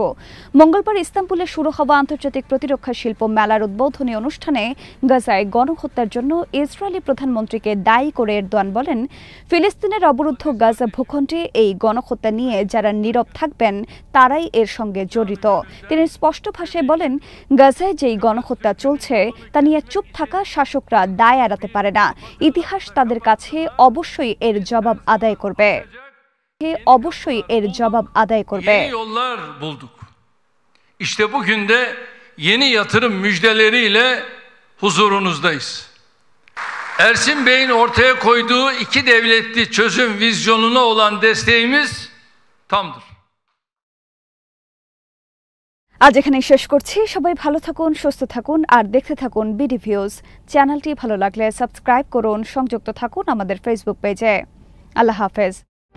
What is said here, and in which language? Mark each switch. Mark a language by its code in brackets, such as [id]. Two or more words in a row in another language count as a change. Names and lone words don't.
[bn] মঙ্গলবার ইস্তাম্বুলে শুরু হওয়া আন্তর্জাতিক প্রতিরক্ষা শিল্প মেলার উদ্বোধনী অনুষ্ঠানে গাজায় গণহত্যার জন্য ইসরায়েলি প্রধানমন্ত্রীকে দায়ী করে এরদোয়ান বলেন, ফিলিস্তিনের অবরুদ্ধ গাজা ভূখণ্ডে এই গণহত্যা নিয়ে যারা নীরব থাকবেন তারাই এর সঙ্গে জড়িত। তিনি স্পষ্ট ভাষায় বলেন, গাজায় যেই গণহত্যা চলছে তা নিয়ে চুপ থাকা শাসকরা দায় এড়াতে পারে না। ইতিহাস তাদের কাছে অবশ্যই এর জবাব আদায় করবে। [tr] Yeni yollar bulduk. İşte bugün de yeni yatırım müjdeleriyle huzurunuzdayız. Ersin Bey'in ortaya koyduğu iki devletli çözüm vizyonuna olan desteğimiz tamdır. [bn] আজ এখানে শেষ করছি। সবাই ভালো থাকুন, সুস্থ থাকুন আর দেখতে থাকুন বিডি ভিউজ। চ্যানেলটি ভালো লাগলে সাবস্ক্রাইব করুন, সংযুক্ত থাকুন আমাদের ফেসবুক পেজে। আল্লাহ হাফেজ।